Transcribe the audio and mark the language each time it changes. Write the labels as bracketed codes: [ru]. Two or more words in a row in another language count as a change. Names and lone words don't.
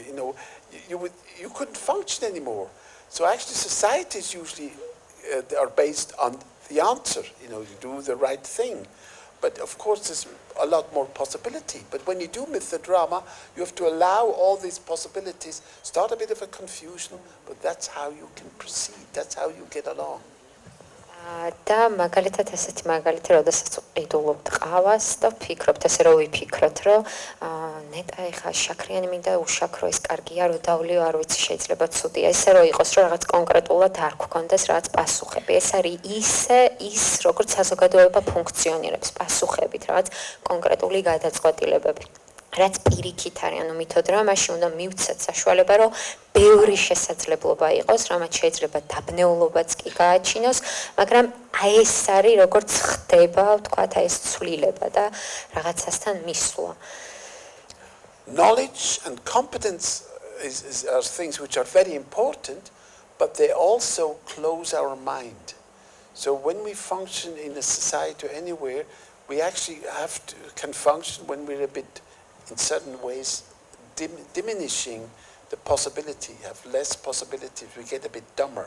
[en] You know, you couldn't function anymore. So actually societies usually are based on the answer. You know, you do the right thing. But of course, there's a lot more possibility. But when you do mythodrama, you have to allow all these possibilities, start a bit of a confusion, but that's how you can proceed. That's how you get along. [ka] და მაგალითად ესეთი მაგალითი, როდესაც ყიდულობთ ყავას და ვფიქრობთ, ესე რომ ვიფიქროთ, რომ ნეტა ეხა შაქრიანი მინდა უშაქრო, ეს კარგია, რომ დავლიო, არ ვიცი, შეიძლება ცუდია. ესე რომ იყოს, რომ რაღაც კონკრეტულად არ გქონდეს რაღაც პასუხები. ეს არის ის, როგორც საზოგადოება ფუნქციონირებს, პასუხებით, რაღაც კონკრეტული გადაწყვეტილებები. რაც პირიქით არის, ანუ მითოდრამაში უნდა მივცეთ საშუალება, რომ ბევრი შესაძლებლობა იყოს, რამაც შეიძლება დაბნეულობაც კი გააჩინოს, მაგრამ აი ეს არის, როგორც ხდება, ვთქვათ, აი ეს ცვლილება და რაღაცასთან მისვლა. [en] Knowledge and competence are things which are very important, but they also close our mind. So when we function in a society or anywhere, we actually can function when we're a bit, in certain ways, diminishing the possibility, have less possibilities, we get a bit dumber.